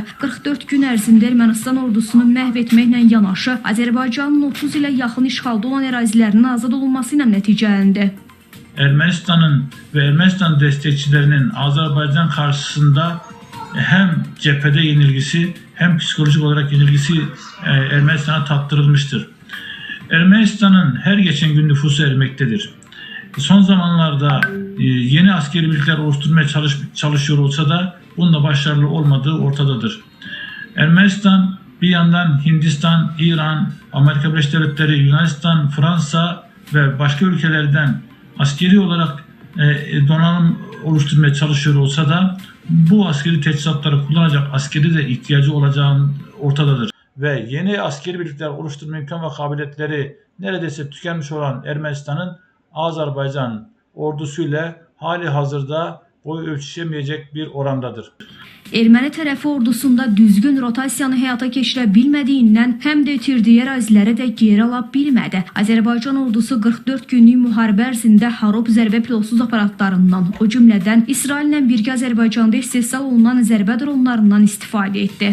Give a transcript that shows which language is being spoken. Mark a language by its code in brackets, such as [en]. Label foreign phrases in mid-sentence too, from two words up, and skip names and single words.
[az] 44 gün ərzində Ermənistan ordusunu məhv etməklə yanaşı Azərbaycanın 30 ilə yaxın işğalda olan ərazilərinin azad olunması ilə nəticələndi. Ermənistanın və Ermənistan dəstəkçilərinin Azərbaycan qarşısında həm cəbhədə yenilgisi, həm [tr] psikolojik olarak yenilgisi Ermənistana tattırılmıştır. Ermənistanın hər geçen gün nüfusu erimektedir. Son zamanlarda yeni askeri birlikler oluşturmaya çalışıyor olsa da bununla başarılı olmadığı ortadadır. Ermənistan bir yandan Hindistan, İran, Amerika Birleşik Devletleri, Yunanistan, Fransa ve başka ülkelerden askeri olarak donanım oluşturmaya çalışıyor olsa da bu askeri teçhizatları kullanacak askeri de ihtiyacı olacağı ortadadır. Ve yeni askeri birlikler oluşturma imkan ve kabiliyetleri neredeyse tükenmiş olan Ermenistan'ın Azerbaycan ordusuyla hali hazırda boy ölçüşemeyecek bir orandadır. [az] Erməni tərəfi ordusunda düzgün rotasiyanı həyata keçirə bilmədiyindən həm də itirdiyi əraziləri də geri ala bilmədi. Azərbaycan ordusu 44 günlük müharibə ərzində Harop zərbə pilotsuz aparatlarından, o cümlədən İsraillə birgə Azərbaycanda istehsal olunan zərbə dronlarından istifadə etdi.